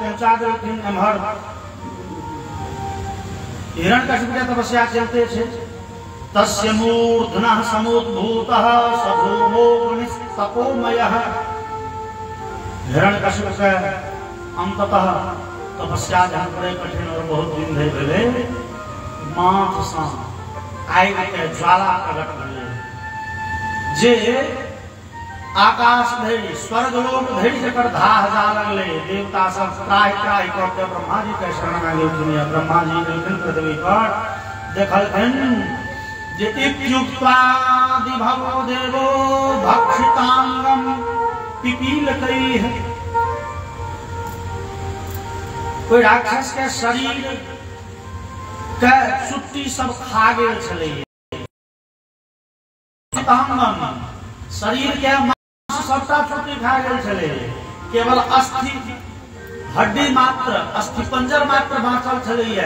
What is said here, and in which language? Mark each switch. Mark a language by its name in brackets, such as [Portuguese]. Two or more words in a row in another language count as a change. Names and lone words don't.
[Maithili] बचा देलखिन। एम्हर हिरण्यकशिपु के तपस्या चलते छे। [Sanskrit] तस्य मूर्धनः समुद्भूतः सधूमोऽग्निस्तपोमयः। [Maithili] हिरण्यकशिपु के अंततः तपस्या जहाँ करे कठिन और बहुत दिन धरि भेले, माथ सँ आगि के ज्वाला प्रकट भेलै, जे आकाश धरि स्वर्गलोक धरि जकर धाह जा लगले। देवता सब त्राहि त्राहि करके ब्रह्मा जी के शरण में गेलखिन। ब्रह्मा जी गेलखिन पृथ्वी पर, देखलखिन जे [Sanskrit] इत्युक्त्वादि भवो देवो भक्षितांगम पिपीलकैः। [Maithili] कोई राक्षस के शरीर के चुट्टी सब खा गेल छलै। शरीर के मांस सबटा चुट्टी खा गेल छलै, केवल अस्थि हड्डी मात्र, अस्थि पंजर मात्र बाँचल छलैया।